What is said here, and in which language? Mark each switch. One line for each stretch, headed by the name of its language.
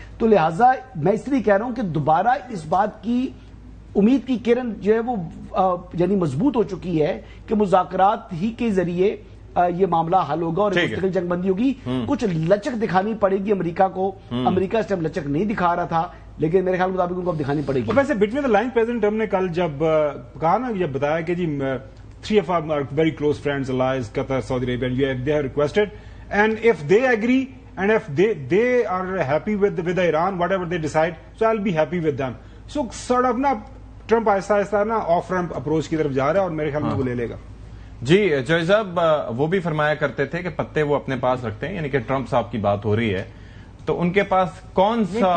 Urdu: تو لہٰذا میں اس لیے کہہ رہا ہوں کہ دوبارہ اس بات کی امید کی کرن جو ہے وہ یعنی مضبوط ہو چکی ہے کہ مذاکرات ہی کے ذریعے یہ معاملہ حل ہوگا اور مستقل جنگ بندی ہوگی. کچھ لچک دکھانی پڑے گی امریکہ کو. امریکہ اس ٹائم لچک نہیں دکھا رہا تھا, لیکن میرے خیال مطابق ان کو اب دکھانی پڑے گی. ویسے between the line president Trump نے کل جب کہا نا, جب بتایا کہ جی
English: 3 of our very close friends, allies, Qatar, Saudi Arabia, and they have requested, and if they agree and if they are happy with Iran, whatever they decide, so I'll be happy with them. So sort of
Urdu: نا Trump آہستہ آہستہ نا of رैمپ approach کی طرف جا رہا ہے اور میرے خیال میں وہ لے لے گا. جی جوئی صاحب, وہ بھی فرمایا کرتے تھے کہ پتے وہ اپنے پاس رکھتے ہیں, یعنی کہ ٹرمپ صاحب کی بات ہو رہی ہے تو ان کے پاس کون سا